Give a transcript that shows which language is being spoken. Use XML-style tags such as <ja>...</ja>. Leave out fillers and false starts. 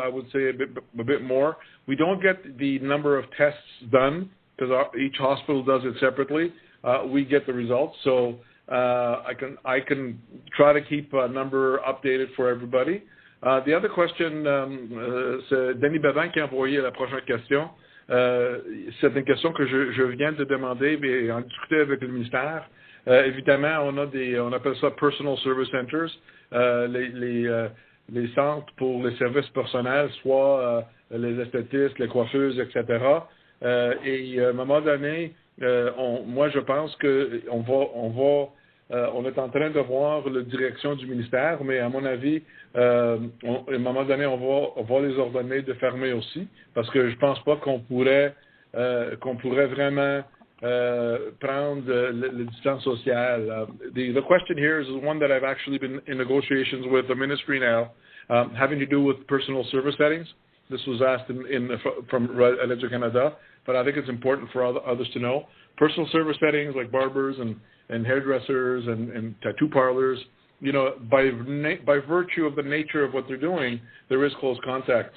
<en>I would say a bit more. We don't get the number of tests done because each hospital does it separately. We get the results, so I can try to keep a number updated for everybody. The other question,</en> <fr>c'est Denis Bevin qui a envoyé la prochaine question. C'est une question que je viens de demander et en discuter avec le ministère. Évidemment, on appelle ça</fr> <en>personal service centers,</en> <fr>les centres pour les services personnels, soit les esthétistes, les coiffeuses, etc. Et à un moment donné, moi je pense que on est en train de voir la direction du ministère, mais à mon avis, à un moment donné, on va les ordonner de fermer aussi, parce que je pense pas qu'on pourrait vraiment prendre le distance sociale.</fr> <en>The question here is one that I've actually been in negotiations with the ministry now, having to do with personal service settings. This was asked from Radio-Canada, but I think it's important for others to know. Personal service settings like barbers and hairdressers and tattoo parlors, by virtue of the nature of what they're doing, there is close contact.</en>